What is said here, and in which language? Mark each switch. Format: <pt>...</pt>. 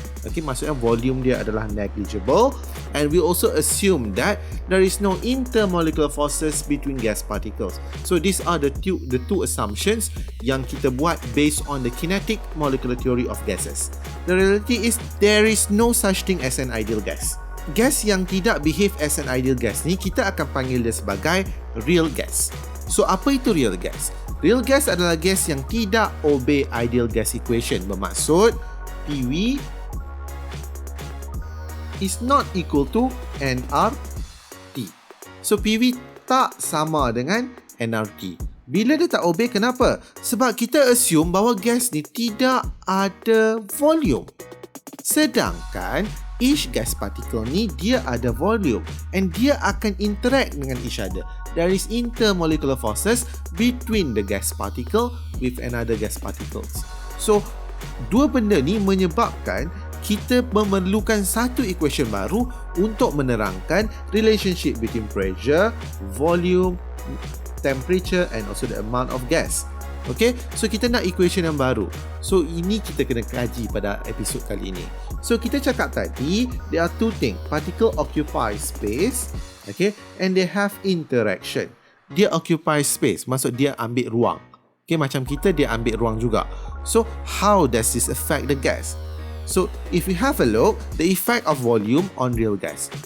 <en>Okay,</en> <ms>maksudnya volume dia adalah</ms> <en>negligible, and we also assume that there is no intermolecular forces between gas particles. So these are the two assumptions</en> <ms>yang kita buat</ms> <en>based on the kinetic molecular theory of gases. The reality is there is no such thing as an ideal gas.</en> <ms>Gas yang tidak</ms> <en>behave as an ideal gas</en> <ms>ni kita akan panggil dia sebagai real gas. So apa itu real gas? Real gas adalah gas yang tidak obey ideal gas equation. Bermaksud</ms> <en>PV is not equal to nRT.</en> <ms>So PV tak sama dengan nRT. Bila dia tak obey, kenapa? Sebab kita assume bahawa gas ni tidak ada volume. Sedangkan</ms> <en>each gas particle</en> <ms>ni dia ada volume and dia akan interact dengan</ms> <en>each other. There is intermolecular forces between the gas particle with another gas particles.</en> <ms>So dua benda ni menyebabkan kita memerlukan satu equation baru untuk menerangkan</ms> <en>relationship between pressure, volume, temperature and also the amount of gas.</en> <ms>Okay, so kita nak equation yang baru. So ini kita kena kaji pada episod kali ini. So kita cakap tadi,</ms> <en>there are two things. Particle occupy space, okay, and they have interaction.</en> <ms>Dia</ms> <en>occupy space,</en> <ms>maksud dia ambil ruang. Okay, macam kita dia ambil ruang juga.</ms> <en>So how does this affect the gas? So, if we have a look, the effect of volume on real gas.</en>